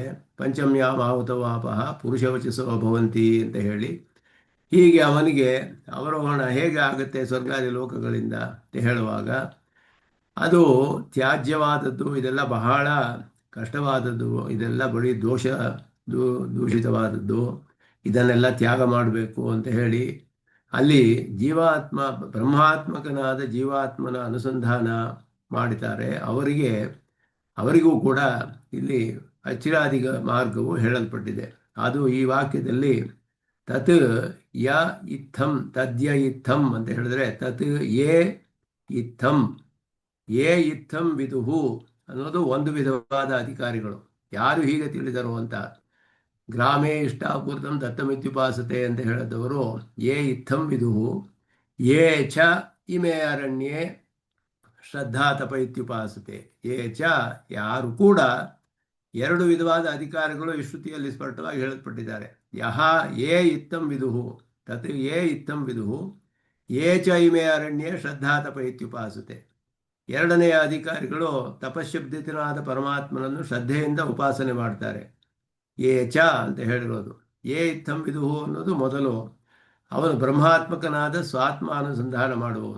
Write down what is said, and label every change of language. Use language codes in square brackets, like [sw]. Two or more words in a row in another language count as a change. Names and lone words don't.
[sa] ಪಂಚಮ್ಯಾಂ ಆಹುತವಾಪಃ ಪುರುಷವಚಸೋ ಭವಂತಿ [kn] ಅಂತ ಹೇಳಿ, ಹೀಗೆ ಅವನಿಗೆ ಅವರೋಹಣ ಹೇಗೆ ಆಗುತ್ತೆ ಸ್ವರ್ಗಾದಿ ಲೋಕಗಳಿಂದ ಅಂತ ಹೇಳುವಾಗ ಅದು ತ್ಯಾಜ್ಯವಾದದ್ದು, ಇದೆಲ್ಲ ಬಹಳ ಕಷ್ಟವಾದದ್ದು, ಇದೆಲ್ಲ ಬರೀ ದೂಷಿತವಾದದ್ದು, ಇದನ್ನೆಲ್ಲ ತ್ಯಾಗ ಮಾಡಬೇಕು ಅಂತ ಹೇಳಿ ಅಲ್ಲಿ ಜೀವಾತ್ಮ ಬ್ರಹ್ಮಾತ್ಮಕನಾದ ಜೀವಾತ್ಮನ ಅನುಸಂಧಾನ ಮಾಡಿದ್ದಾರೆ. ಅವರಿಗೂ ಕೂಡ ಇಲ್ಲಿ ಅಚಿರಾದಿ ಮಾರ್ಗವು ಹೇಳಲ್ಪಟ್ಟಿದೆ. ಅದು ಈ ವಾಕ್ಯದಲ್ಲಿ [sa] ತತ್ ಯ ಇತ್ತಂ ತದ್ಯ ಇತ್ತಂ [kn] ಅಂತ ಹೇಳಿದ್ರೆ [sa] ತತ್ ಯೇ ಇತ್ತಂ ವಿದುಹು [kn] ಅನ್ನೋದು ಒಂದು ವಿಧವಾದ ಅಧಿಕಾರಿಗಳು. ಯಾರು ಹೀಗೆ ತಿಳಿದರು ಅಂತ, [sa] ಗ್ರಾಮೇ ಇಷ್ಟಾಪೂರ್ತಂ ದತ್ತಮಿತ್ಯುಪಾಸತೆ [kn] ಅಂತ ಹೇಳಿದವರು [sa] ಯೇ ಇತ್ತಂ ವಿದುಹು ಯೇ ಚ ಇಮೇ ಅರಣ್ಯೇ ಶ್ರದ್ಧಾ ತಪ ಇತ್ಯುಪಾಸತೆ. ಯೇ ಚ [kn] ಯಾರು ಕೂಡ 2 ವಿಧವಾದ ಅಧಿಕಾರಿಗಳು ಈ ಶ್ರುತಿಯಲ್ಲಿ ಸ್ಪಷ್ಟವಾಗಿ ಹೇಳಲ್ಪಟ್ಟಿದ್ದಾರೆ. [sa] ಯೇ ಇತ್ತಂ ವಿದುಹು ತತ್ ಯೇ ಇತ್ತಂ ವಿದುಹು ಯೇ ಚ ಇಮೇ ಅರಣ್ಯೇ ಶ್ರದ್ಧಾ ತಪ ಇತ್ಯುಪಾಸತೆ. [kn] 2ನೆಯ ಅಧಿಕಾರಿಗಳು ತಪಶಬ್ದಿತನಾದ ಪರಮಾತ್ಮನನ್ನು ಶ್ರದ್ಧೆಯಿಂದ ಉಪಾಸನೆ ಮಾಡ್ತಾರೆ. [sa] ಯೇ ಚ [kn] ಅಂತ ಹೇಳಿರೋದು. [sa] ಯೇ ಇತ್ತಂ ವಿದುಹು [kn] ಅನ್ನೋದು ಮೊದಲು, ಅವನು ಬ್ರಹ್ಮಾತ್ಮಕನಾದ ಸ್ವಾತ್ಮ ಅನುಸಂಧಾನ ಮಾಡುವವನು.